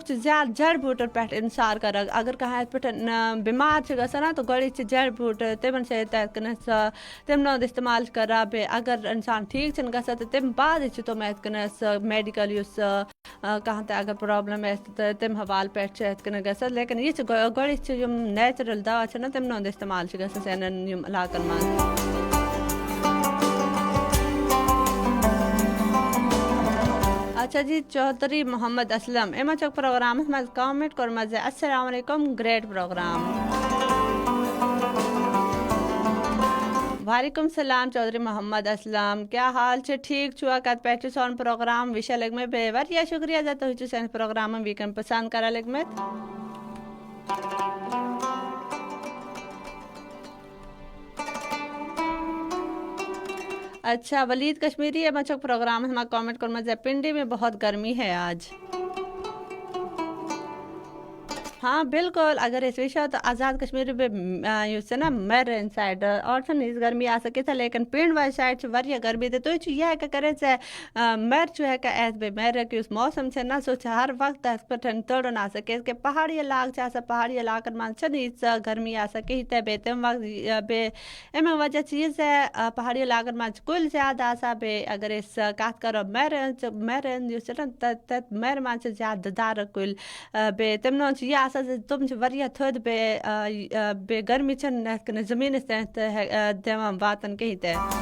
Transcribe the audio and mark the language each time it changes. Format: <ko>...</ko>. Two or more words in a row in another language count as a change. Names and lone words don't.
<ks>چھِ زیادٕ جڑ بوٗٹَن پٮ۪ٹھ اِنصار کَران اگر کانٛہہ یِتھ پٲٹھۍ بٮ۪مار چھُ گژھان نا تہٕ گۄڈٕ چھِ جڑ بوٗٹ تِمن چھِ یِتھَے کٔنٮ۪تھ تِمن ہُنٛد استعمال چھِ کَران بیٚیہِ اگر اِنسان ٹھیٖک چھِنہٕ گژھان تہٕ تَمہِ بعدٕے چھِ تِم یِتھ کٔنٮ۪تھ میڈِکل یُس کانٛہہ تہِ اگر پرٛابلِم آسہِ تہٕ تَمہِ حوالہٕ پٮ۪ٹھ چھِ یِتھ کٔنٮ۪تھ گژھان لیکن یہِ چھِ گۄڈٕنٮ۪تھ چھِ یِم نیچرل دوا چھِنہ تِمن ہُنٛد استعمال چھِ گژھان سانٮ۪ن یِم علاقن منٛز اچھا جی چودھری محمد اسلم یِمو چھُکھ پروگرامس منٛز کامنٹ کوٚرمُت زِ</ks> <ar>السلام علیکم</ar> <en>great program</en> <ar>وعلیکم السلام</ar> <ks>چودھری محمد اسلم کیٛاہ حال چھُ ٹھیٖک چھُوا کَتہِ پٮ۪ٹھ چھُ سون پروگرام وٕچھان لٔگمٕتۍ بیٚیہِ واریاہ شُکریہ زِ تُہۍ چھِو سٲنِس پروگرامس ویٖکٮ۪نڈ پسنٛد کران لٔگمٕتۍ اچھا ولید کشمیری یِمو چھُکھ پروگرامس منٛز کامنٹ کوٚرمُت زِ</ks> <ur>پنڈی میں بہت گرمی ہے آج</ur> <ks>ہاں بالکل اگر أسۍ وٕچھو تہٕ آزاد کشمیٖر یُس چھُ نا میرن سایڈ اور چھَنہٕ یِژھ گرمی آسان کینٛہہ لیکن پِنٛڈ واجہِ سایڈ چھِ واریاہ گرمی تہٕ تُہۍ چھِو یہِ ہٮ۪کان کٔرِتھ زِ مَرِ چھُ ہٮ۪کان اَسہِ بیٚیہِ مَرِک یُس موسم چھُ نا سُہ چھُ ہر وقتہٕ اَتھ پٮ۪ٹھ تٔرُن آسان کیٛازِ کہِ پہاڑی علاقہٕ چھِ آسان پہاڑی علاقن منٛز چھَنہٕ ییٖژاہ گرمی آسان کِہیٖنۍ تہِ بیٚیہِ تَمہِ وقتہٕ بیٚیہِ اَمہِ وجہ چھِ یہِ زِ پہاڑی علاقن منٛز چھِ کُلۍ زیادٕ آسان بیٚیہِ اگر أسۍ کَتھ کَرو مَرِ یُس چھُ نا تَتھ مَرِ منٛز چھِ زیادٕ دُدارٕ کُلۍ بیٚیہِ تِمن ہُنٛد چھُ یہِ آسان زِ تِم چھِ واریاہ تھٔدۍ بیٚیہِ گرمی چھَنہٕ یِتھ کٔنۍ زٔمیٖنَس تانۍ دِوان واتان کِہیٖنۍ تہِ</ks>